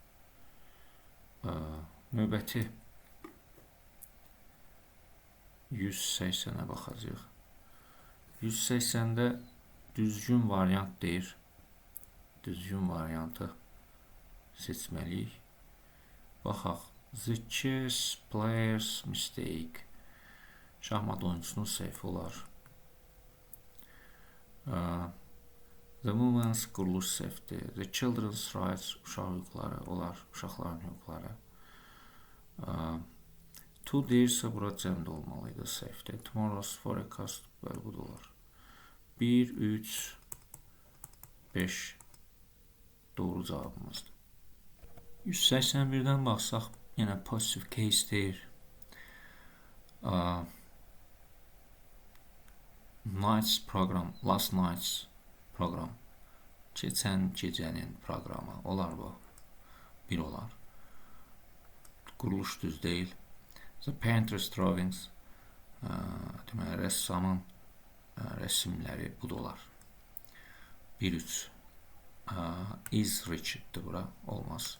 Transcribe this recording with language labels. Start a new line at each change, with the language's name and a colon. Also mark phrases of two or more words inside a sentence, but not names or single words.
Azerbaijani: Növbəti 180-ə baxacaq. 180-də düzgün variant deyir. Düzgün variantı seçməliyik. Baxaq.
English: The chess player's mistake.
Azerbaijani: Şahmat oyuncusunun səhvi olar.
English: The women's
Azerbaijani: quruluş səhvdir.
English: The children's rights,
Azerbaijani: uşaq hüquqları olar. Uşaqların hüquqları. To deyirsə, bura cəmdə olmalıydı, səhvdir.
English: Tomorrow's forecast,
Azerbaijani: bəli, bu da olar. 1, 3, 5 doğru cavabımızdır. 181-dən baxsaq, yenə
English: positive case
Azerbaijani: deyir.
English: Night's program, last night's program.
Azerbaijani: Keçən gecənin proqramı. Olar bu. Bir olar. Quruluş düz deyil.
English: The painter's drawings.
Azerbaijani: Demək, rəssamın rəssimləri bu da olar. 1-3. Is Richard'dır bura. Olmaz.